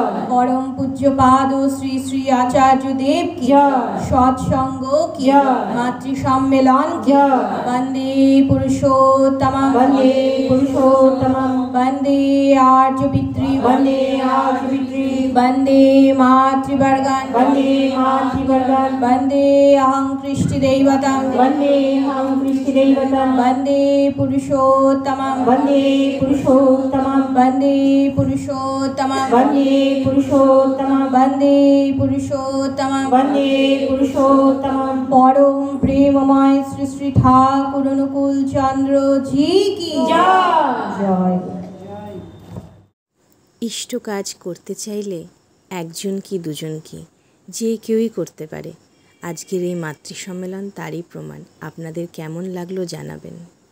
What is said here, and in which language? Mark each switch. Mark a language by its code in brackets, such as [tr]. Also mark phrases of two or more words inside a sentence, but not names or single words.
[bn] পরম পূজ্যপাদ শ্রী শ্রী আচার্য দেব কি জয়। সৎসঙ্গ কি জয়। মাতৃ সম্মেলন কি জয়। [sa] বন্দে পুরুষোত্তমম, বন্দে পুরুষোত্তমম, বন্দে আর্য পিতৃ, বন্দে আর্য পিতৃ, वन्दे मातृवर्गान् वन्दे मातृवर्गान् वन्दे अहं कृष्णदैवतं वन्दे अहं कृष्णदैवतं वन्दे पुरुषोत्तमं वन्दे पुरुषोत्तमं वन्दे पुरुषोत्तमं वन्दे पुरुषोत्तमं वन्दे पुरुषोत्तमं वन्दे पुरुषोत्तमं [hi] परम प्रेममय श्री श्री ठाकुर अनुकूल चंद्र जी की [bn] জয়। ইষ্ট কাজ করতে চাইলে একজন কি দুজন কি যে কেউই করতে পারে। আজকের এই মাতৃ সম্মেলন তারই প্রমাণ। আপনাদের কেমন লাগলো জানাবেন।